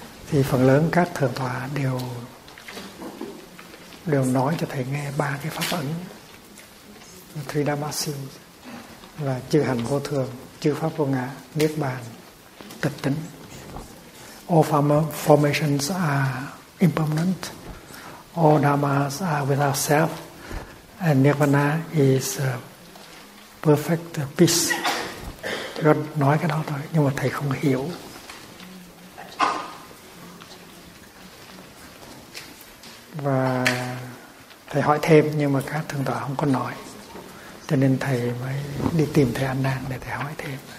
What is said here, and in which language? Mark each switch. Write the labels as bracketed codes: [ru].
[vi] Thì phần lớn các thượng tọa đều nói cho thầy nghe ba cái pháp ấn: Three Dhammasi, là chư hành vô thường, chư pháp vô ngã, niết bàn, tịch tính. [en] All formations are impermanent. All dharmas are without self. And nirvana is perfect peace. [vi] Chỉ nói cái đó thôi, nhưng mà thầy không hiểu. Và thầy hỏi thêm, nhưng mà các thượng tọa không có nói. Cho nên thầy mới đi tìm thầy An Nan để thầy hỏi thêm.